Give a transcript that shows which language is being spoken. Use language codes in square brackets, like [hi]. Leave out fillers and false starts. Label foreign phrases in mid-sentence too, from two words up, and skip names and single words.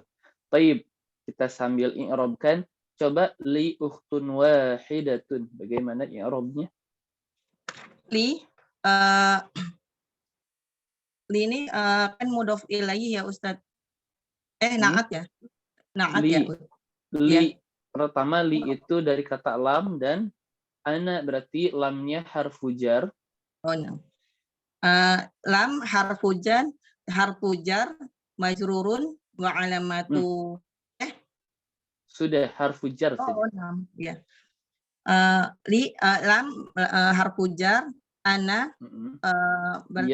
[id] Baik, kita sambil i'rabkan. Coba [ar] li ukhtun wahidatun. [id] Bagaimana i'rabnya? Li ini kan [ar] mudhof ilaihi [id] ya, Ustaz. Naat ya. Naat li. ya. Li. Ya. Pertama li itu dari kata lam dan ana berarti lamnya [ar] harfu jar. [en] Oh, no. [ar] Lam harfu jar majrurun wa alamatu [id] sudah [ar] harfu jar [id] saja. Oh, ya. Lam [ar] harfu jar [id] ana berarti